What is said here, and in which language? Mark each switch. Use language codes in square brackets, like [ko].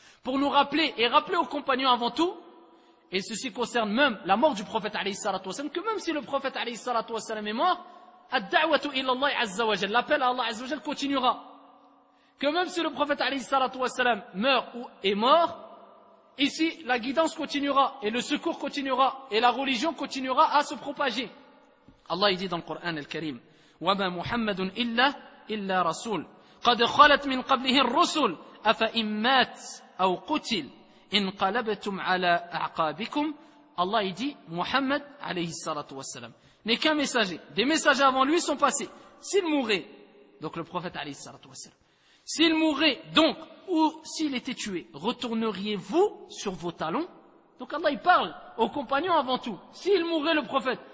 [fr] Pour nous rappeler, et rappeler aux compagnons avant tout, et ceci concerne même la mort du prophète alayhi salatu wassalam, que même si le prophète alayhi salatu wassalam est mort, [ar] الدَّعْوَةُ إِلَى اللَّهِ عَزَّ وَجَلَّ, [fr] l'appel à Allah azza wa jal continuera. Que même si le prophète alayhi salatu wassalam meurt ou est mort, ici, la guidance continuera, et le secours continuera, et la religion continuera à se propager. Allah dit dans le Coran al-Karim, [ar] وَمَا مُحَمَّدٌ إِلَّا رَسُولٌ قَدْ خَلَتْ مِنْ قَبْلِهِ الرُّسُولُ أَفَإِمْ مَاتْ أَوْ قُتِلْ إِنْ قَلَبَتُمْ عَلَىٰ أَعْقَابِكُمْ. [fr] Allah dit, Muhammad alayhi salatu wassalam n'est qu'un messager. Des messagers avant lui sont passés. S'il mourait, donc le prophète alayhi salatu wassalam, s'il mourait donc, ou s'il était tué, retourneriez-vous sur vos talons? Donc Allah il parle aux compagnons avant tout. S'il mourait le prophète,